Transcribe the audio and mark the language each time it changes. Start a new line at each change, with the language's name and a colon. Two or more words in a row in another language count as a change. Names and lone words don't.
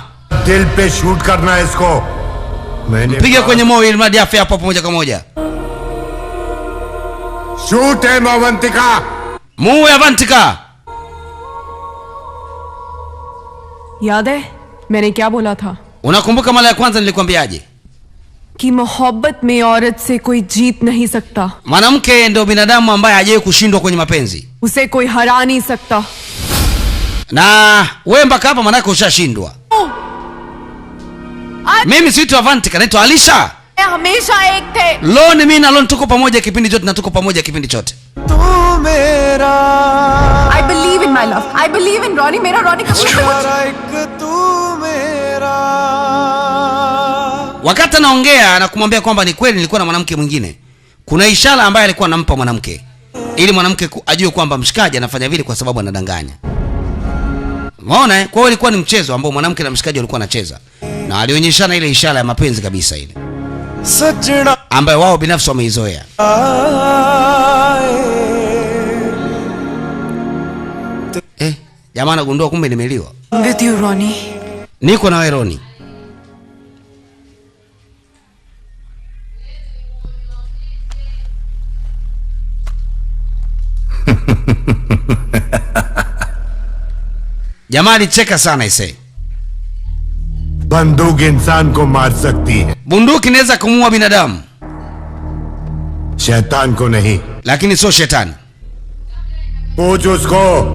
Hindi: दिल पे शूट करना है इसको.
Swahili: Mpige kwenye moyo ili mradi afe hapo moja kwa moja.
Hindi: शूट है अवंतिका.
Swahili: Muue Avantika.
Hindi: याद है मैंने क्या बोला था?
Swahili: Unakumbuka mara ya kwanza nilikwambiaje?
Hindi: कि मोहब्बत में औरत से कोई जीत नहीं सकता.
Swahili: Mwanamke ndio binadamu ambaye hajawahi kushindwa kwenye mapenzi.
Hindi: उसे कोई हरा नहीं सकता.
Swahili: Na wewe mpaka hapa manake ushashindwa. Mimi siitwa Avantika, naitwa Alisha.
Hindi: हमेशा एक थे.
Swahili: Loni mimi na Loni tuko pamoja kipindi chote na tuko pamoja kipindi chote.
Hindi: तू मेरा
English: I believe in my love. I believe in Ronnie.
Hindi: मेरा Ronnie कबूल तू मेरा.
Swahili: Wakati anaongea na kumwambia kwamba ni kweli nilikuwa na mwanamke mwingine, kuna ishara ambayo alikuwa anampa mwanamke ili mwanamke ajue kwamba mshikaji anafanya vile kwa sababu anadanganya. Unaona? Kwa hiyo ilikuwa ni mchezo ambao mwanamke na mshikaji walikuwa wanacheza. Na alionyeshana ile ishara ya mapenzi kabisa ile.
Hindi: सजना
Swahili: Ambayo wao binafsi wameizoea. Jamaa anagundua kumbe nimeliwa.
English: With you, Ronnie.
Swahili: Niko na wewe Ronnie. Jamaa alicheka sana ise.
Hindi: बंदूक इंसान को मार सकती है,
Swahili: Bunduki inaweza kumuua binadamu,
Hindi: शैतान को नहीं.
Swahili: lakini sio shetani.
Hindi: पूछ उसको.